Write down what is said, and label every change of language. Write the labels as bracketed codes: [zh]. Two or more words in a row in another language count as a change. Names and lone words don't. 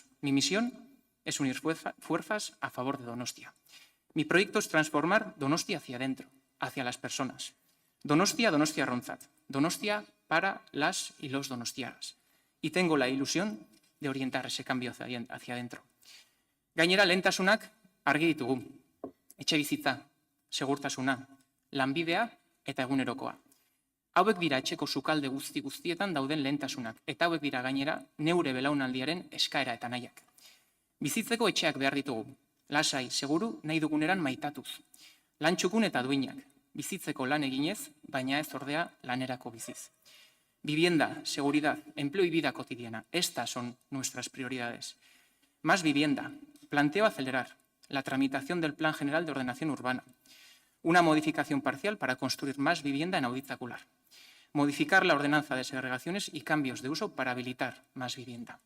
[es] Mi misión es unir fuerzas a favor de Donostia. Mi proyecto es transformar Donostia hacia adentro, hacia las personas. [eu] Donostiarrontzat. [es] Donostia para las y los donostiarras. Y tengo la ilusión de orientar ese cambio hacia adentro. [eu] Gainera, lehentasunak argi ditugu. Etxebizitza, segurtasuna, lanbidea eta egunerokoa. Hauek dira etxeko sukalde guztietan dauden lehentasunak, eta hauek dira gainera neure belaunaldiaren eskaera eta nahiak. Bizitzeko etxeak behar ditugu, lasai, seguru, nahi duguneran maitatuz. Lan txukun eta duinak, bizitzeko lan eginez, baina ez ordea lanerako biziz. [es] Vivienda, seguridad, empleo y vida cotidiana. Estas son nuestras prioridades. Más vivienda. Planteo acelerar la tramitación del Plan General de Ordenación Urbana. Una modificación parcial para construir más vivienda en auditacular. Modificar la ordenanza de segregaciones y cambios de uso para habilitar más vivienda.